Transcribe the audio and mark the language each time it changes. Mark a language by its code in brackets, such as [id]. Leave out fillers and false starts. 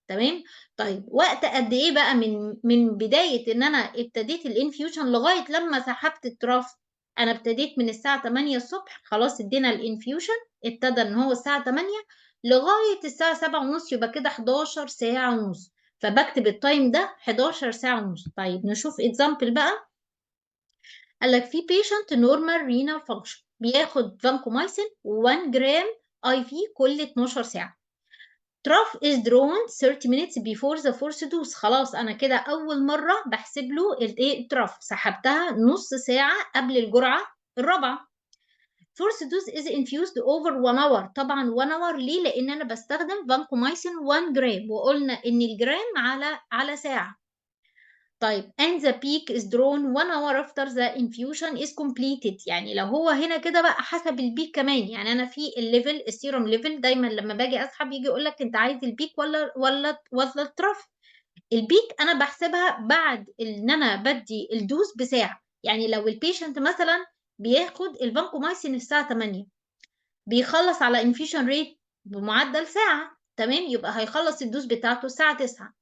[ar] تمام. طيب وقت قد ايه بقى من بدايه ان انا ابتديت الانفيوجن لغايه لما سحبت التراف؟ انا ابتديت من الساعه 8 الصبح، خلاص ادينا الانفيوجن، ابتدى ان هو الساعه 8 لغايه الساعه 7 ونص، يبقى كده 11 ساعه ونص، فبكتب التايم ده 11 ساعه ونص. طيب نشوف اكزامبل بقى. قال لك في [en] patient normal renal function [ar] بياخد فانكومايسين 1 جرام اي في كل 12 ساعه. [en] trough is drawn 30 minutes before the fourth dose. [ar] خلاص انا كده اول مره بحسب له الايه التراف، سحبتها نص ساعه قبل الجرعه الرابعه. [en] fourth dose is infused over 1 hour. [ar] طبعا 1 hour ليه؟ لان انا بستخدم فانكومايسين 1 جرام، وقلنا ان الجرام على ساعه. [en] طيب and the peak is drawn 1 hour after the infusion is completed. [ar] يعني لو هو هنا كده بقى حسب البيك كمان، يعني انا في الليفل السيروم ليفل دايما لما باجي اسحب يجي يقول لك انت عايز البيك ولا الترف. البيك انا بحسبها بعد ان انا بدي الدوز بساعه، يعني لو البيشنت مثلا بياخد الفانكومايسين الساعه 8، بيخلص على انفيوجن ريت بمعدل ساعة، تمام، يبقى هيخلص الدوز بتاعته الساعة 9.